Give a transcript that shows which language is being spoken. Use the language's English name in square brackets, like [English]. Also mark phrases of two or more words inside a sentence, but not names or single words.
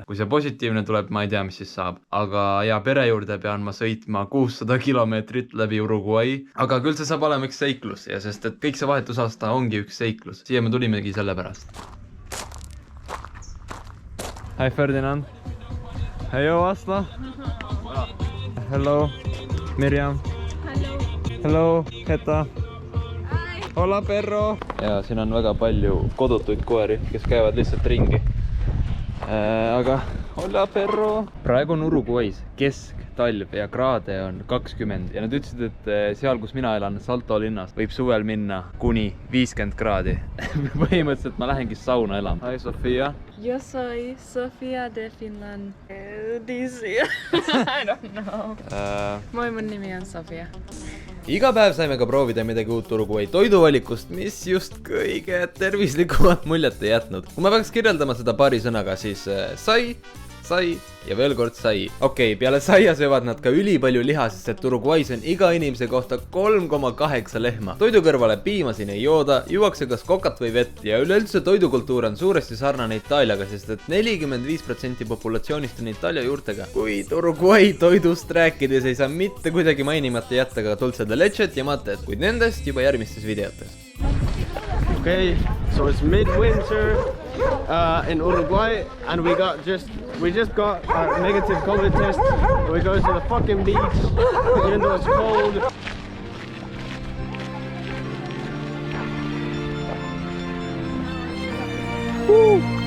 [Estonian] Kui see positiivne tuleb, ma ei tea, mis siis saab. Aga ja pere juurde pean ma sõitma 600 kilomeetrit läbi Uruguay. Aga küll see saab olema üks seiklus ja sest, et kõik see vahetusaasta ongi üks seiklus. Siia me tulimegi selle pärast. Hi Ferdinand. Heio Asla. Hello, Mirjam. [Spanish] Hello, Heta. Hola, perro. [Estonian] Ja siin on väga palju kodutuid koeri, kes käivad lihtsalt ringi. Aga [Spanish] hola, perro. [Estonian] Praegu on Uruguay's kesktalv ja kraade on 20 ja nad ütlesid, et seal, kus mina elan, Salto linnas, võib suvel minna kuni 50 kraadi. Põhimõtteliselt ma lähengi sauna elama. Hi, Sofia. [Spanish] Yo soy Sofia de Finland. DC. [English] I don't know. [Finnish] Mun nimi on Sofia. [Estonian] Iga päev saime ka proovida midagi uut Uruguay toiduvalikust, mis just kõige tervislikumat muljet ei jätnud. Kui ma peaks kirjeldama seda paari sõnaga, siis sai ja veel kord sai. Okei, peale saia söövad nad ka ülipalju liha, sest et Uruguay's on iga inimese kohta 3,8 lehma. Toidu kõrvale piima siin ei jooda, juuakse kas kokat või vett ja üleüldse toidukultuur on suuresti sarnane Itaaliaga, sest et 45% populatsioonist on Itaalia juurtega. Kuid Uruguay toidust rääkides ei saa mitte kuidagi mainimata jätta ka [Spanish] dulce de lechet [Estonian] ja matet, kuid nendest juba järgmistes videotes. [English] Okay, so it's midwinter in Uruguay, and we just got a negative COVID test. We go to the fucking beach, even though it's cold. Woo!